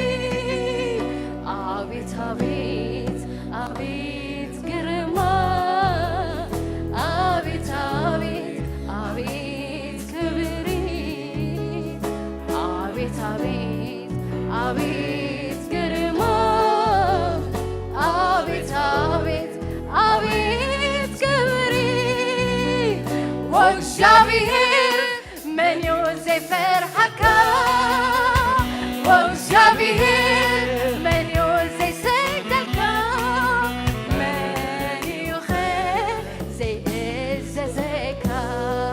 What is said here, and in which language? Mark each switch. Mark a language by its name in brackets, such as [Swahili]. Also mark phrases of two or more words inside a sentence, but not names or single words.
[Amharic] አቤት አቤት አቤት ግርማ አቤት አቤት አቤት ክብር አቤት አቤት አቤት ግርማ አቤት አቤት አቤት ክብር [Tigrinya] ወእግዚአብሔር መን ዘይፈርሐካ ወእግዚአብሔር መን ዘይሰግደልካ መን ኢኸ ዘይእዘዘካ